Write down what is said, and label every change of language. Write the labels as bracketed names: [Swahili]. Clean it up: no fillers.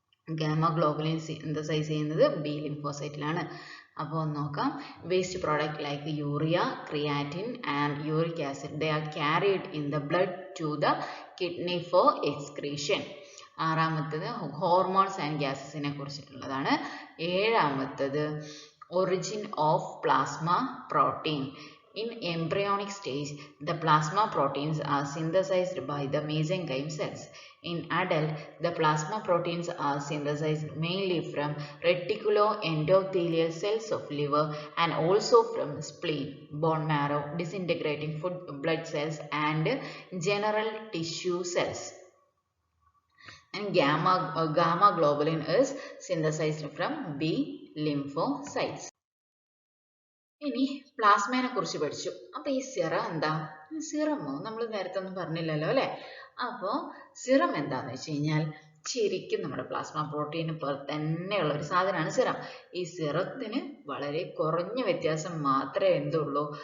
[Malayalam] Gamma globulin synthesise ചെയ്യുന്നത് B ലിംഫോസൈറ്റിലാണ്. അപ്പോൾ നോക്കാം. [English] Waste product like urea, creatine and uric acid they are carried in the blood to the kidney for excretion. [Malayalam] ആറാമത്തത് hormones and ഗ്യാസസിനെ കുറിച്ചിട്ടുള്ളതാണ്. ഏഴാമത്തത് [English] origin of plasma protein. In embryonic stage, the plasma proteins are synthesized by the mesenchyme cells. In adult, the plasma proteins are synthesized mainly from reticuloendothelial cells of liver and also from spleen, bone marrow, disintegrating blood cells and general tissue cells. And gamma globulin is synthesized from B lymphocytes. [Malayalam] ഇനി പ്ലാസ്മേനെ കുറിച്ച് പഠിച്ചു. അപ്പൊ ഈ serum എന്താ? സിറമോ നമ്മൾ നേരത്തെ ഒന്നും പറഞ്ഞില്ലല്ലോ അല്ലെ? അപ്പോൾ സിറം എന്താന്ന് വെച്ച് കഴിഞ്ഞാൽ ശരിക്കും നമ്മുടെ പ്ലാസ്മ പ്രോട്ടീന് പോലെ തന്നെയുള്ള ഒരു സാധനമാണ് സിറം. ഈ സിറത്തിന് വളരെ കുറഞ്ഞ വ്യത്യാസം മാത്രമേ എന്തുള്ളൂ?